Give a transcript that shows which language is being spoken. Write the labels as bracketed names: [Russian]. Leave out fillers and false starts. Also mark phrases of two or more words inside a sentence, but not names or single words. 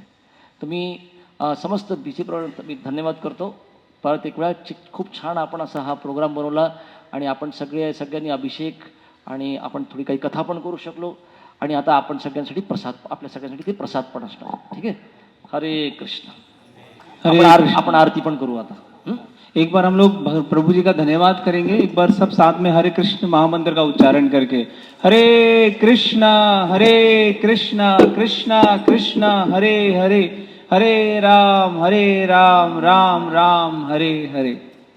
[Marathi] तर मी समस्त मी धन्यवाद करतो. परत एक वेळा खूप छान आपण असा हा प्रोग्राम बनवला, आणि आपण सगळ्यांनी अभिषेक आणि आपण थोडी काही कथा पण करू शकलो. आणि आता आपण सगळ्यांसाठी प्रसाद, आपल्या सगळ्यांसाठी ते प्रसाद पण असणार. ठीक आहे. हरे कृष्ण. आपण आरती पण करू आता. हं? [Hindi] एक बार हम लोग प्रभु जी का धन्यवाद करेंगे, एक बार सब साथ में हरे कृष्ण महामंत्र का उच्चारण करके, [Sanskrit] हरे कृष्णा कृष्णा कृष्णा हरे हरे, हरे राम राम राम हरे हरे.